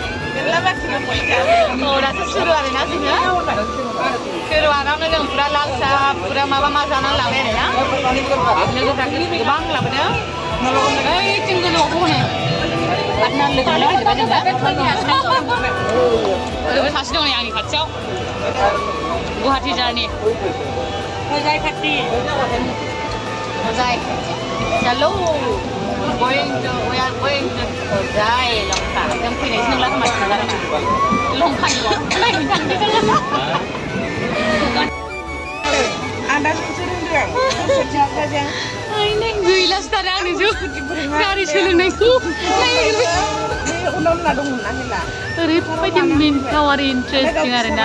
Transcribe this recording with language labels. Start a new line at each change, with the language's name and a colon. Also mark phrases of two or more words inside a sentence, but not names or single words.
Bodo: दासो सुरु आरोना जोङो सुरुआवनो जों फुरा लाल साहा फुरा मा जानानै लाबाय आरोना लोगोफ्रा गोबां लाबोदों ओइथिं गोजौआव हनै आदना लोगो नागिरबाय जों दा लोगो सासे दं नै आंनि खाथियाव गुवाहाटी जारनि होजाय खाथि चलो
English: we are going to
Bodo: होजाय लंका जों फैनायसो नंला खोमा लंकानिल' नायनो थांदों आन्दाजखौसो रोंदों गैलासो थारो आंनि जौ गारि सोलोंनायखौ ओरैबायदि मिनिथाव आरो इन्टारेस्टिं आरोना